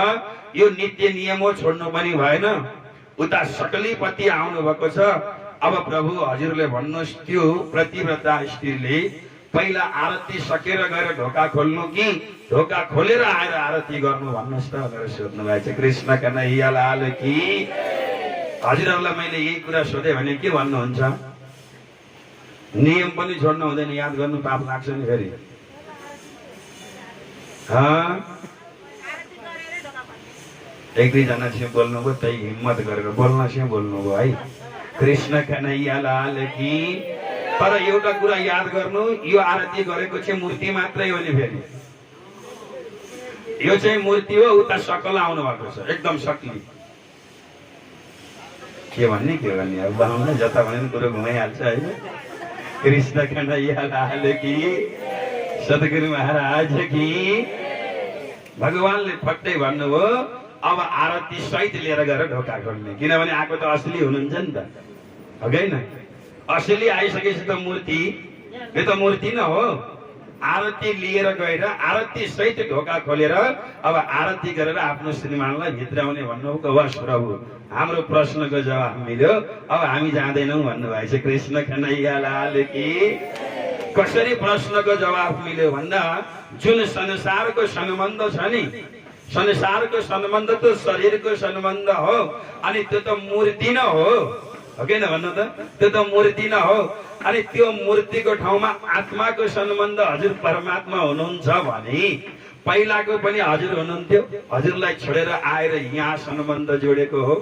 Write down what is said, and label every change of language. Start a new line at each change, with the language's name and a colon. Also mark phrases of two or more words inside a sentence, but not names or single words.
Nepali: यो नित्य नियम हो, छोड्नु पनि भएन। उता सकलीपति आउनु भएको छ। अब प्रभु हजुरले भन्नुहोस्, त्यो प्रतिव्रता स्त्रीले पहिला आरती सकेर गएर ढोका खोल्नु कि ढोका खोलेर आएर आरती गर्नु भन्नुहोस् त भनेर सोध्नु भएछ।
Hindi: कृष्ण कन्हैया लाल की।
Nepali: हजुरहरूलाई मैले यही कुरा सोधेँ भने के भन्नुहुन्छ? नियम पनि छोड्नु हुँदैन, याद गर्नु पाप लाग्छ नि फेरि। एक दुईजना चाहिँ बोल्नुभयो, त्यही हिम्मत गरेर बोल्न चाहिँ बोल्नुभयो है।
Hindi: कृष्ण कन्हैया लाल की।
Nepali: तर एउटा कुरा याद गर्नु, यो आरती गरेको चाहिँ मूर्ति मात्रै हो नि फेरि। यो चाहिँ मूर्ति हो, उता सकल आउनु भएको छ, एकदम सक्ली। के भन्ने के गर्ने, अब बनाउन जता भने पनि कुरो घुमाइहाल्छ है।
Hindi: कृष्ण कन्हैया लाल की, सद्गुरु महाराज की।
Nepali: भगवानले फट्टै भन्नुभयो, अब आरती सहित लिएर गएर ढोका खोल्ने, किनभने आएको त असली हुनुहुन्छ नि त, हो होइन? असली आइसकेपछि त मूर्ति, यो त मूर्ति न हो। आरती लिएर गएर आरती सहित ढोका खोलेर अब आरती गरेर आफ्नो श्रीमानलाई भित्राउने भन्नुभएको। बस प्रभु, हाम्रो प्रश्नको जवाब मिल्यो, अब हामी जाँदैनौँ भन्नुभएछ।
Hindi: कृष्ण कन्हैया लाल की।
Nepali: कसरी प्रश्नको जवाब मिल्यो भन्दा, जुन संसारको सम्बन्ध छ नि, संसारको सम्बन्ध त शरीरको सम्बन्ध हो, अनि त्यो त मूर्ति न हो कि न भन्नु त? त्यो त मूर्ति न हो। अनि त्यो मूर्तिको ठाउँमा आत्माको सम्बन्ध हजुर परमात्मा हुनुहुन्छ भने पहिलाको पनि हजुर हुनुहुन्थ्यो, हजुरलाई छोडेर आएर यहाँ सम्बन्ध जोडेको हो।